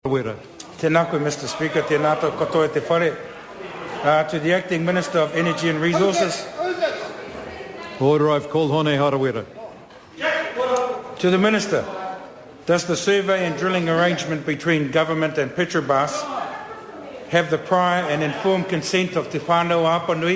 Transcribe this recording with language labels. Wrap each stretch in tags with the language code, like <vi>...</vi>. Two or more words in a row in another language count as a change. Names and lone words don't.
<mi>Harawira. Tēnā koe,</mi> <en>Mr. Speaker,</en> <mi>tēnā tō katoa te whare.</mi> <en>To the Acting Minister of Energy and Resources. Order, I've called Hone Harawira. To the Minister, does the survey and drilling arrangement between Government and Petrobras have the prior and informed consent of Te-Whānau-a-Apanui?</en>